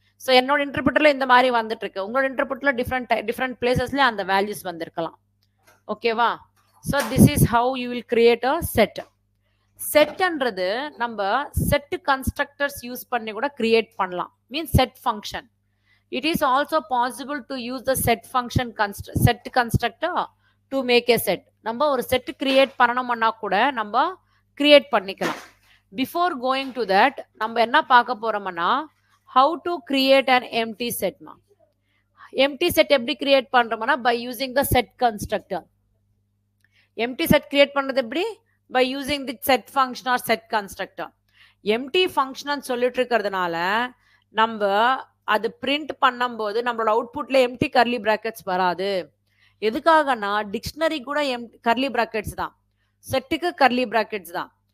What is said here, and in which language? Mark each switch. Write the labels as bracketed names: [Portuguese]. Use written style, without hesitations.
[Tamil] So என்னோட இன்டர்பிரிட்டர்ல இந்த மாதிரி வந்துட்டு இருக்கு, உங்களோட இன்டர்பிரிட்டர்ல டிஃப்ரெண்ட் பிளேசஸ்ல அந்த வேல்யூஸ் வந்திருக்கலாம். ஓகேவா? [English] So this is how you will create a set. [Tamil] செட்ன்றது நம்ம செட் கன்ஸ்ட்ரக்டர்ஸ் யூஸ் பண்ணி கூட கிரியேட் பண்ணலாம். [English] Means set function. It is also possible to use the set function set constructor to make a set. [Tamil] நம்ம ஒரு set create பண்ணணும்னா கூட நம்ம create பண்ணிக்கலாம். [English] Before going to that, [Tamil] நம்ம என்ன பார்க்க போறோம்னா [English] how to create an empty set. Empty set [Tamil] எப்படி கிரியேட் பண்றோம்னா [English] by using the set constructor. Empty set [Tamil] create பண்றது எப்படி? [English] By using the set function or set constructor. [Tamil] Empty function சொல்லிட்டு இருக்கிறதுனால நம்ம அது பிரிண்ட் பண்ணும்போது நம்மளோட அவுட்புட்ல எம்டி கர்லி பிராக்கெட்ஸ் வராது. எதுக்காகனா டிக்ஷனரி கூட கர்லி பிராக்கெட்ஸ் தான், செட்டுக்கு கர்லி பிராக்கெட்ஸ் தான்.